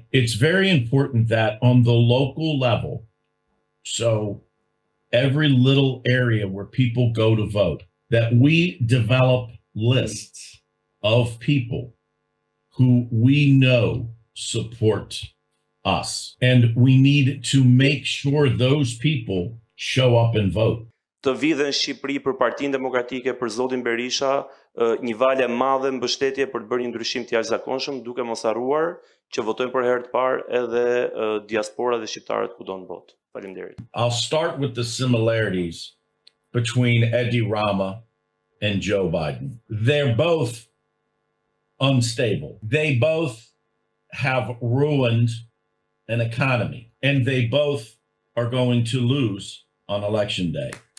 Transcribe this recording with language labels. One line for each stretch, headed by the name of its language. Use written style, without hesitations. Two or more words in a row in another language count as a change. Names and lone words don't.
English: It's very important that on the local level, so every little area where people go to vote, that we develop lists of people who we know support us. And we need to make sure those people show up and vote.
Albanian: Të vidhe në Shqipëri për Partinë Demokratike, për zotin Berisha, një valë e madhe mbështetje për të bërë një ndryshim të jashtëzakonshëm, duke mos harruar që votojnë për herë të parë edhe diaspora dhe shqiptarët kudo në botë. Faleminderit.
English: I'll start with the similarities between Edi Rama and Joe Biden. They're both unstable. They both have ruined an economy, and they both are going to lose on election day.